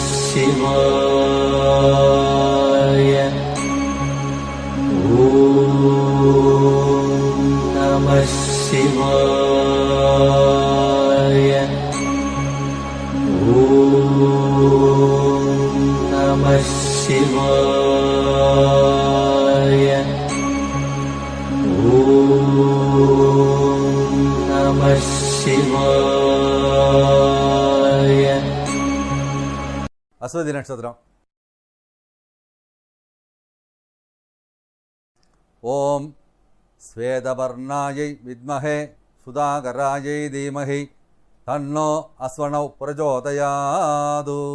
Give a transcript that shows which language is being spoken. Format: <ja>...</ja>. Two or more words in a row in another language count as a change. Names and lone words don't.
<sa>शिवाय ॐ नमः शिवाय ॐ नमः शिवाय ॐ नमः शिवाय.</sa> <ta>அஸ்வதி நட்சத்திரம்.</ta> <sa>ॐ श्वेतवर्णायै विद्महे सुधाकरायै धीमहि तन्नो अश्विनौ प्रचोदयात्.</sa>